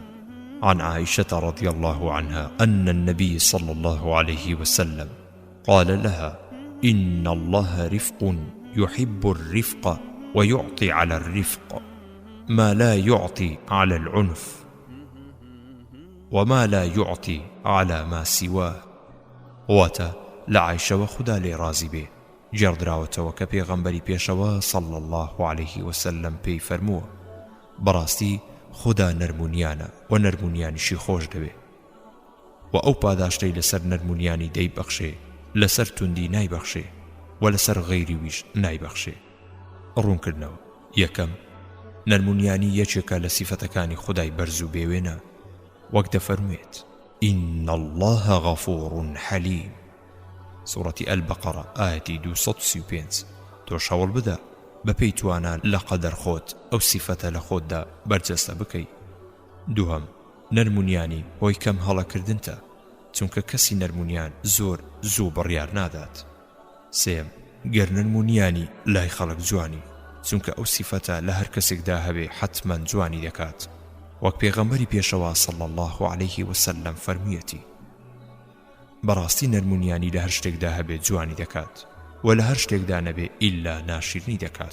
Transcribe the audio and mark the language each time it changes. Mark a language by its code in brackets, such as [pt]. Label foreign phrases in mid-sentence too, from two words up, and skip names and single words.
[ar] عن عائشة رضي الله عنها أن النبي صلى الله عليه وسلم قال لها: إن الله رفق يحب الرفق ويعطي على الرفق ما لا يعطي على العنف وما لا يعطي على ما سواه. [ckb] واتا لعائشة وخدا لي رازي به جردراوتەوە کە پێغەمبەری پێشەوە [ar] صلى الله عليه وسلم [ckb] پێی فەرمووە: بەڕاستی خوددا نەرمونیانە و نەرمونیانیشی خۆش دەوێ و ئەو پاداشتەی لەسەر نەرمونیانی دەیبەخشێ لەسەر توندی نایبەخشێ و لەسەر غەیری ویش نایبەخشێ. ڕوونکردنەوە: یەکەم، نەرمونیانی یەکێکە لە سیفەتەکانی خودای بەرز و بێوێنە، وەک دەفەرموێت: [ar] إن الله غفور حليم. سورة البقرة آية 235. [ckb] تۆش هەوڵ بدە بەپێی توانە لە قەدەر خۆت ئەو سیفەتە لە خۆتدا بەرجەستە بکەی. دووهەم، نەرمونیانی هۆی کەم هەڵەکردنتە، چونکە کەسی نەرمونیان زۆر زوو بڕیار نادات. سێم، گەر نەرمونیانی لای خەڵک جوانی، چونکە ئەو سیفەتە لە هەر کەسێکدا هەبێ حتمەن جوانی دەکات، وەک پێغەمبەری پێشەوا [ar] صلی الله علیه وسلم [ckb] فەرموویەتی: بەڕاستی نەرمونیانی لە هەر شتێکدا هەبێ جوانی دەکات و لە هەر شتێکدا نەبێ ئیلا ناشیرنی دەکات.